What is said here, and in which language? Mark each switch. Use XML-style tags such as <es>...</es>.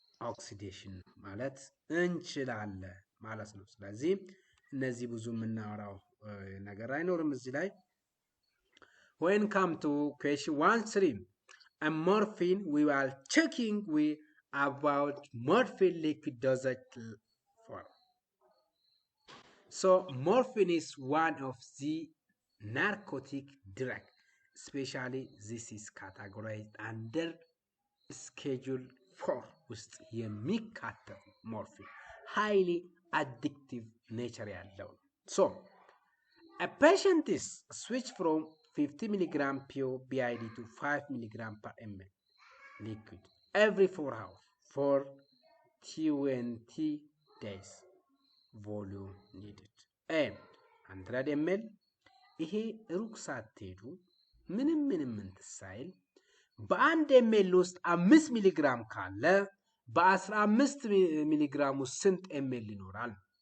<am>oxidation ማለት እንችላለን ማለት ነው። ስለዚህ እነዚህ ብዙ የምናወራው ነገር አይኖርም እዚህ ላይ።</am> <en>when come to question 1.3 and morphine we are checking about morphine liquid dosage for. So morphine is one of the narcotic drug, especially this is categorized under schedule 4 ውስጥ የሚካተት morphine highly addictive nature ያለው። So a patient is switched from 50 mg pure BID to 5 mg per ml liquid every 4 hours for 20 days. volume needed and 100 ml</en> <am>ይሄ ሩቅ ሳትሄዱ ምንም እንትሳይል በአንድ ኤምኤል ውስጥ 5 ሚሊግራም ካለ በ15 ሚሊግራም ውስጥ ስንት ኤምኤል ይኖራል?</am>